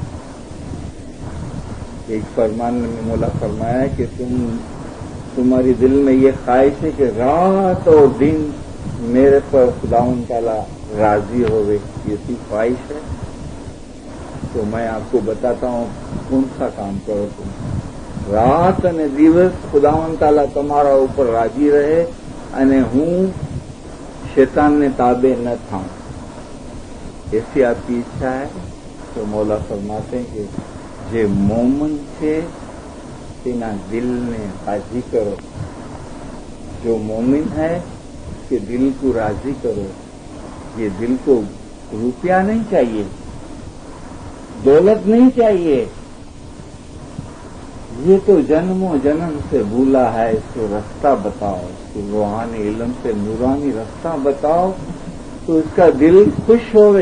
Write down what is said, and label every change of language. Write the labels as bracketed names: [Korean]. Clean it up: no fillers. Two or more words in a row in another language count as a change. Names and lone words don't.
[Urdu] ایک فرمان میں مولا فرمایا کہ تمہاری دل میں یہ خواہش ہے کہ رات اور دن میرے پر خداوند تعالی راضی ہوئے، یہ سی خواہش ہے تو میں آپ کو بتاتا ہوں کون سا کام کرو تم۔ [Gujarati] رات અને દિવસ ખુદાવંદ તાલા તમારા ઉપર રાજી રહે અને હું શૈતાનને તાબે ન થાઉં، [Urdu] ایسی آپ کی اچھا ہے تو مولا فرماتے ہیں کہ [Gujarati] જે મોમન છે તેના દિલને રાજી કરો، [Urdu] جو مومن ہے اس کے دل کو راضی کرو۔ یہ دل کو روپیہ نہیں چاہیے، دولت نہیں چاہیے، یہ تو جنموں جنم سے بھولا ہے، اس کو رستہ بتاؤ، اس کو روحانی علم سے نورانی رستہ بتاؤ تو اس کا دل خوش ہوئے۔